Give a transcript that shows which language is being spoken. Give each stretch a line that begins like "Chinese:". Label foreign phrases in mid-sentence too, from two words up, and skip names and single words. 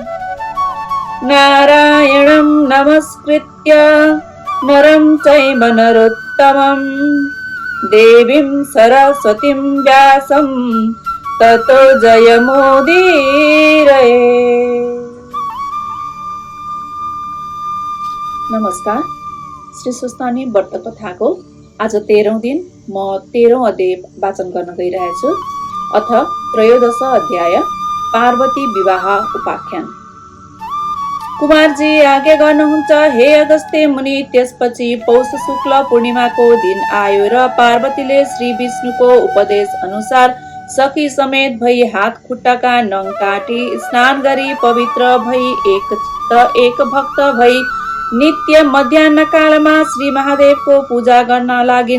Sanskrit: नारायणं नमस्कृत्य नरं चैव नरोत्तमं देवीं सरस्वतीं व्यासं ततो जयमुदीरये।
Nepali: नमस्कार। श्री सुस्तानी व्रत कथाको आज 13औं दिन म 13औं अध्याय वाचन गर्न गइरहेछु।
Sanskrit: अथ त्रयोदश अध्याय पार्वती विवाह उपाख्यान।
Nepali: कुमारजी आज्ञा गर्नुहुन्छ हे अगस्त्य मुनि। त्यसपछि पौष शुक्ल पूर्णिमाको दिन आयो र पार्वतीले श्री विष्णुको उपदेश अनुसार सखी समेत भई हात खुट्टाका नङ काटी स्नान गरी पवित्र भई एक भक्त भई नित्य मध्याह्न कालमा श्री महादेवको पूजा गर्न लागिन्।